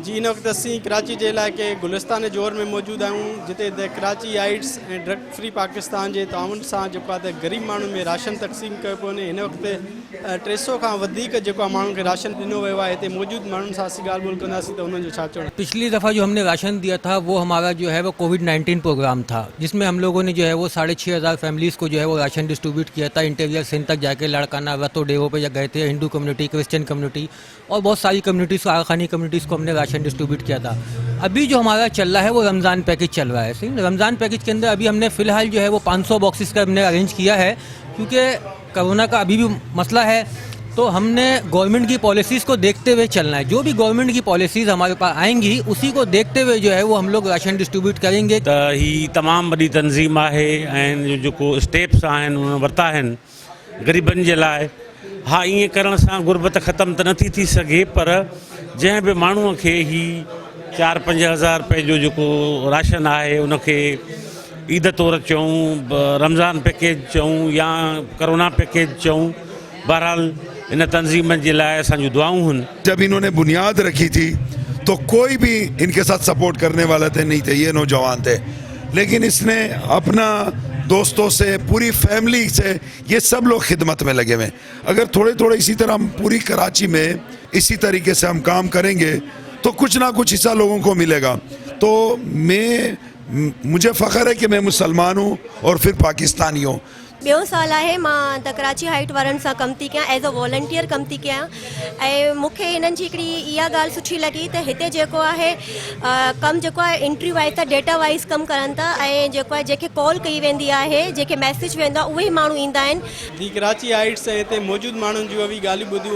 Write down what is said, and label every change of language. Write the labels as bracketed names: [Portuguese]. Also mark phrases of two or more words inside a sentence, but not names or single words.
[Sindhi] जी इन वक्त असीं कराची के इलाके गुलिस्तान जोर में मौजूद आहियूं जिते द कराची हाइट्स ऐं ड्रग फ्री पाकिस्तान के ताउन सां जेको आहे त ग़रीब माण्हुनि में राशन तक़सीम कयो पियो वञे। हिन वक़्तु 300 खां वधीक जेको आहे माण्हुनि खे राशन ॾिनो वियो आहे। हिते मौजूद माण्हुनि सां असीं ॻाल्हि ॿोल कंदासीं त उन्हनि जो छा चवणु आहे। [Urdu] پچھلی دفعہ جو ہم نے راشن دیا تھا وہ ہمارا جو ہے وہ کووڈ-19 پروگرام تھا، جس میں ہم لوگوں نے جو ہے وہ 6,500 فیملیز کو جو ہے وہ راشن ڈسٹریبیوٹ کیا تھا. انٹیریئر سندھ تک جا کے لاڑکانہ رتو ڈیو پہ گئے تھے، ہندو کمیونٹی، کرسچن کمیونٹی اور بہت ساری کمیونٹیز کو، آخانی کمیونٹیز کو ہم نے راشن ڈسٹریبیوٹ کیا تھا. ابھی جو ہمارا چل رہا ہے وہ رمضان پیکج چل رہا ہے۔ صحیح، رمضان پیکج کے اندر ابھی ہم نے فی الحال جو ہے وہ 500 باکسز کا ہم نے ارینج کیا ہے، کیونکہ کورونا کا ابھی بھی مسئلہ ہے. تو ہم نے گورنمنٹ کی پالیسیز کو دیکھتے ہوئے چلنا ہے. جو بھی گورنمنٹ کی پالیسیز ہمارے پاس آئیں گی اسی کو دیکھتے ہوئے جو ہے وہ ہم لوگ راشن ڈسٹریبیوٹ کریں گے. [Sindhi] त ही तमाम वॾी तंज़ीम आहे ऐं जेको स्टेप्स आहिनि उन वरिता आहिनि ग़रीबनि जे लाइ। हाँ, ईअं करण सां गुरबत ख़तम त नथी थी सघे, पर जंहिं बि माण्हूअ खे ही 4-5 हज़ार रुपए जो जेको राशन आहे उनखे ईद तौर चऊं, रमज़ान पैकेज चऊं या करोना पैकेज चऊं, बहरहाल [Urdu] ان تنظیم کے لیے [Sindhi] असांजूं दुआऊं हुन। [Urdu] جب انہوں نے بنیاد رکھی تھی تو کوئی بھی ان کے ساتھ سپورٹ کرنے والا تھے نہیں تھے، یہ نوجوان تھے، لیکن اس نے اپنا دوستوں سے، پوری فیملی سے، یہ سب لوگ خدمت میں لگے ہوئے. اگر تھوڑے تھوڑے اسی طرح ہم پوری کراچی میں اسی طریقے سے ہم کام کریں گے تو کچھ نہ کچھ حصہ لوگوں کو ملے گا. تو مجھے فخر ہے کہ میں مسلمان ہوں اور پھر پاکستانی ہوں. [Sindhi] ॿियो साल आहे मां द कराची हाइट वारनि सां कमु थी कयां, [English] as a volunteer [Sindhi] कमु थी कयां। ऐं मूंखे हिननि जी हिकिड़ी इहा ॻाल्हि सुठी लॻी त हिते जेको आहे कमु जेको आहे [English] entry wise [Sindhi] त [English] data wise [Sindhi] कमु करनि था, ऐं जेको आहे जेके कॉल कई वेंदी आहे, जेके मैसेज वेंदो आहे, उहे ई माण्हू ईंदा आहिनि। दी कराची हाइट्स ऐं हिते मौजूदु माण्हुनि जूं बि ॻाल्हियूं ॿुधियूं।